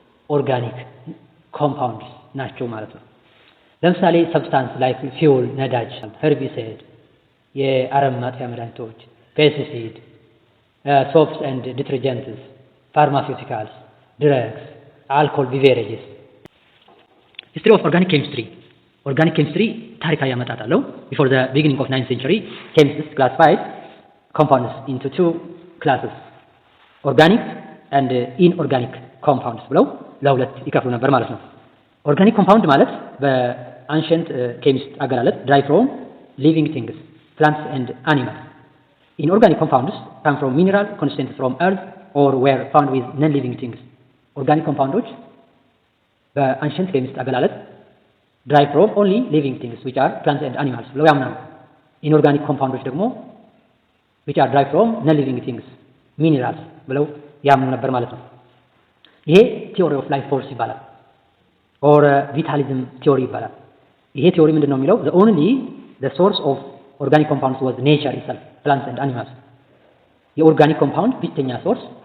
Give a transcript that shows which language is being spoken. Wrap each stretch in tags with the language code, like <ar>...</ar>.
<en>organic compounds</en> <am>ናቸው ማለት ነው። ለምሳሌ</am> <en>substance like fuel</en> <am>ነዳጅ</am> <en>herbicide</en> <am>የአረም ማጥፊያ መድኃኒቶች</am> <en>pesticide soaps and detergents, pharmaceuticals, drugs, alcohol beverages. History of organic chemistry. Organic chemistry</en> <am>ታሪካዊ አመጣጥ አለው።</am> <en>Before the beginning of 9th century, chemists classified compounds into two classes, organic and inorganic compounds</en> <am>ብለው ለሁለት ይከፍሉ ነበር ማለት ነው።</am> <en>ኦርጋኒክ ኮምፓውንድ</en> <am>ማለት በአንሸንት ኬሚስት አገላለጥ</am> <en>derive from living things, plants and animals. Inorganic compounds come from mineral constituents from earth or were found with non-living things. Organic compounds</en> <am>በአንሸንት ኬሚስት አገላለጥ</am> <en>derive from only living things which are plants and animals</en> <am>ብለው ያምናሉ። Inorganic</am> <en>compounds</en> <am>ደግሞ</am> <en>which are derived from non-living things minerals</en> <am>ብለው ያምኑ ነበር ማለት ነው። ይሄ</am> <en>theory of life force</en> <am>ይባላል</am> <en>or vitalism theory</en> <am>ይባላል። ይሄ ቲዮሪ ምንድነው የሚለው</am> <en>the source of organic compounds was nature itself plants and animals</en> <am>የኦርጋኒክ ኮምፓውንድ ብቸኛ ሶርስ</am>